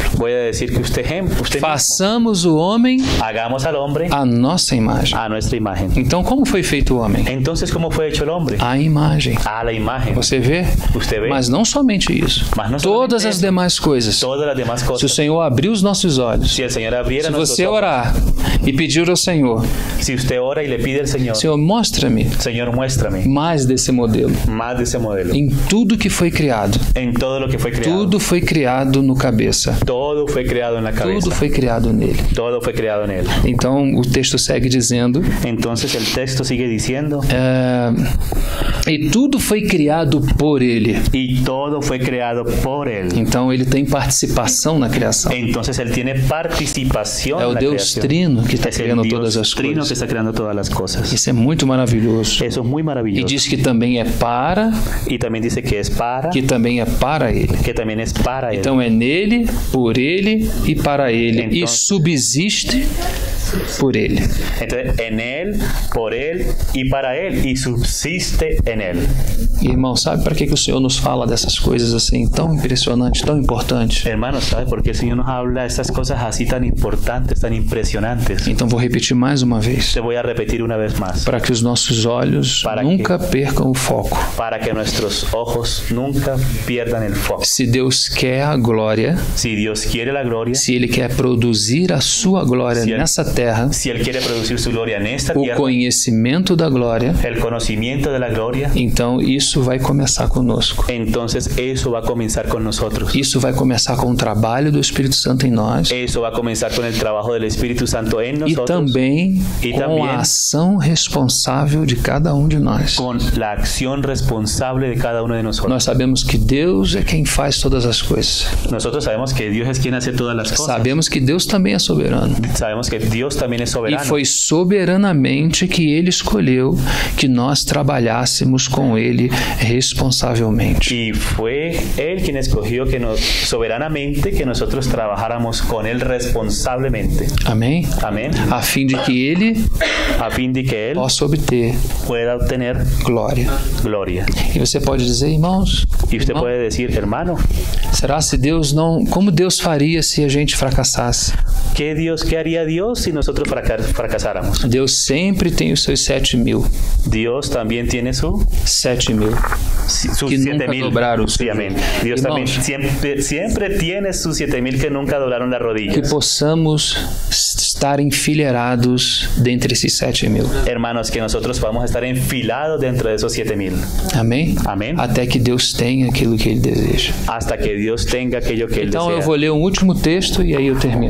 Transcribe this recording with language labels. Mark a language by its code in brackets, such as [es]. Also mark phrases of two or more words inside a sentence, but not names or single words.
[es] voy a decir que usted mismo, [pt] Façamos o homem [es] hagamos al hombre [pt] à nossa imagem. [es] a nuestra imagen. [pt] Então, como foi feito o homem? [es] Entonces, ¿cómo fue hecho el hombre? [pt] A imagem. [es] A la imagen. [pt] Você vê? [es] Usted ve. [pt] Mas não somente isso. Mas não Todas somente as isso. demais coisas. [es] Todas las demás [pt] Se o [es] cosas. [pt] Senhor abrir os nossos olhos, [es] Si el Señor abriera [pt] se [es] nuestros [pt] você [es] ojos, [pt] orar e pedir ao Senhor, [es] si usted ora y le pide al Señor, [pt] Senhor, mostra-me [es] Señor, muéstrame [pt] mais desse modelo. [es] más de ese modelo. [pt] Em tudo que foi criado, [es] En todo lo que fue creado. [pt] tudo foi criado no cabeça. [es] Todo fue creado en la cabeza. [pt] Tudo foi criado nele. [es] Todo fue creado en él. [pt] Então, o texto segue dizendo, [es] Entonces el texto sigue diciendo, [pt] e tudo foi criado por ele. [es] y todo fue creado por él. [pt] Então, ele tem participação na criação. [es] Entonces él tiene participación [pt] É [es] en [pt] o [es] la [pt] Deus [es] creación. [pt] Trino que está [es] Es el [pt] criando [es] Dios [pt] todas as [es] Trino que [pt] coisas. [es] está creando todas las cosas. [pt] Isso é muito maravilhoso. [es] Eso es muy [pt] E [es] maravilloso. [pt] diz que também é para, [es] Y también dice que es para, [pt] que também é para ele. [es] que también es para él. [pt] Então é nele, por ele e para ele. E Então- subsiste por Ele. [es] Entonces, en Él, por Él y para Él, y subsiste en Él. [pt] Irmão, sabe para que o Senhor nos fala dessas coisas assim tão impressionantes, tão importantes? [es] Hermanos, ¿sabe por qué el Señor nos habla de estas cosas así tan importantes, tan impresionantes? [pt] Então vou repetir mais uma vez, [es] Te voy a repetir una vez más. [pt] para que os nossos olhos [es] Para [pt] nunca percam o foco. [es] Para que nuestros ojos nunca pierdan el foco. [pt] Se Deus quer a glória, [es] Si Dios quiere la gloria, [pt] se Ele quer produzir a sua glória Se Ele- nessa terra, [es] si Él quiere producir su gloria en esta [pt] o [es] tierra, [pt] conhecimento da glória, [es] el conocimiento de la gloria, [pt] então isso vai começar conosco. [es] entonces eso va a comenzar con nosotros. [pt] Isso vai começar com o trabalho do Espírito Santo em nós [es] Eso va a comenzar con el trabajo del Espíritu Santo en [pt] e [es] nosotros, [pt] também [es] E [pt] com [es] também [pt] a ação responsável de cada um de nós. [es] con la acción responsable de cada uno de nosotros. [pt] Nós sabemos que Deus é quem faz todas as coisas. [es] Nosotros sabemos que Dios es quien hace todas las cosas. [pt] Sabemos que Deus também é soberano. [es] Sabemos que Dios también es [pt] E [es] soberano. [pt] foi soberanamente que Ele escolheu que nós trabalhássemos com Ele responsavelmente. [es] Y fue Él quien escogió que soberanamente que nosotros trabajáramos con Él responsablemente. [pt] Amém? [es] Amén. [pt] A fim de que Ele [es] A fin de que Él [pt] possa obter [es] pueda obtener [pt] glória. [es] gloria. [pt] E você pode dizer, irmãos, [es] Y usted [pt] irmão, [es] puede decir, hermano, [pt] será se Deus não... Como Deus faria se a gente fracassasse? [es] ¿qué haría Dios si nosotros fracasáramos? [pt] Deus sempre tem os seus 7.000. [es] Dios también tiene sus 7.000. sus [pt] Que nunca [es] 7,000. [pt] dobraram [es] Sí, amén. Dios también [pt] Irmãos, [es] siempre tiene sus 7,000 que nunca doblaron las [pt] que [es] rodillas. [pt] possamos estar enfileirados dentre esses 7.000. [es] Hermanos, que nosotros vamos a estar enfilados dentro de esos 7,000. [pt] Amém? Amém. Até que Deus tenha aquilo que Ele deseja. [es] Hasta que Dios tenga aquello que Él [pt] Então eu [es] desea. [pt] vou ler um último texto e aí eu termino.